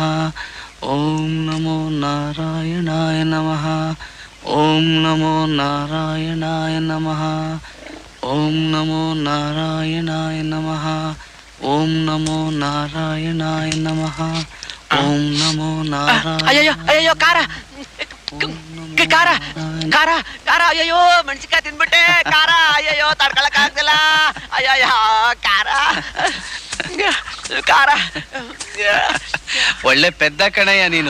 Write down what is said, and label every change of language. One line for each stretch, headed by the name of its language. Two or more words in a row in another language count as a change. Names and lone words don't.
Sanskrit: ಓಂ ನಮೋ ನಾರಾಯಣಾಯ ನಮಃ. ಓಂ ನಮೋ ನಾರಾಯಣಾಯ ನಮಃ. ಓಂ ನಮೋ ನಾರಾಯಣಾಯ ನಮಃ. ಓಂ ನಮೋ ನಾರಾಯಣಾಯ ನಮಃ. ಓಂ ನಮೋ ನಾರಾಯಣ.
Kannada: ಅಯ್ಯೋ ಕಾರ ಕಾರ ಕಾರ ಕಾರ ಅಯ್ಯೋ ಮೆಣಸಿನ್ಕಾಯಿ ತಿಂದ್ಬಿಟ್ಟೆ. ಕಾರ ಅಯ್ಯೋ ತಡ್ಕೊಳಕ್ ಆಗ್ತಿಲ್ಲ. ಅಯ್ಯಯ್ಯ ಕಾರ ಕಾರ. ಒಳ್ಳೆ ಪೆದ್ದ ಕಣಯ್ಯ ನೀನು.